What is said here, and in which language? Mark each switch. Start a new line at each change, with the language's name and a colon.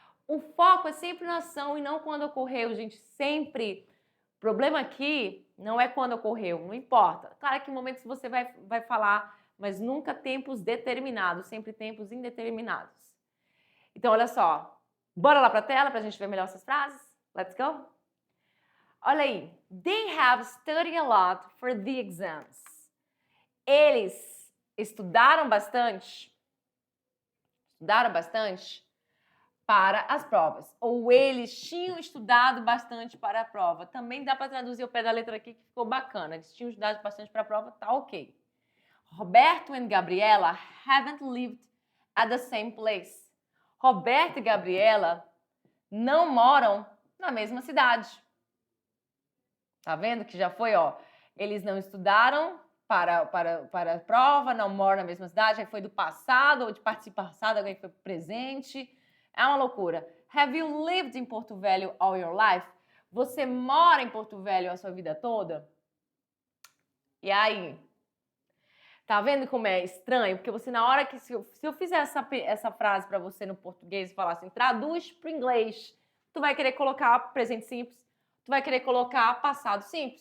Portuguese: O foco é sempre na ação e não quando ocorreu, gente. Sempre. O problema aqui não é quando ocorreu, não importa. Claro que em momentos você vai falar, mas nunca tempos determinados, sempre tempos indeterminados. Então, olha só. Bora lá para a tela para a gente ver melhor essas frases?
English: Let's go!
Portuguese: Olha aí.
English: They have studied a lot for the exams.
Portuguese: Eles estudaram bastante. Estudaram bastante para as provas. Ou eles tinham estudado bastante para a prova. Também dá para traduzir o pé da letra aqui, que ficou bacana. Eles tinham estudado bastante para a prova, tá ok.
English: Roberto e Gabriela haven't lived at the same place.
Portuguese: Roberto e Gabriela não moram na mesma cidade. Tá vendo que já foi, ó. Eles não estudaram para a prova, não moram na mesma cidade, aí foi do passado ou de participo passado, alguém foi presente. É uma loucura.
English: Have you lived in Porto Velho all your life?
Portuguese: Você mora em Porto Velho a sua vida toda? E aí? Tá vendo como é estranho? Porque você, na hora que... Se eu fizer essa frase para você no português e falar assim, traduz para o inglês, tu vai querer colocar presente simples, tu vai querer colocar passado simples.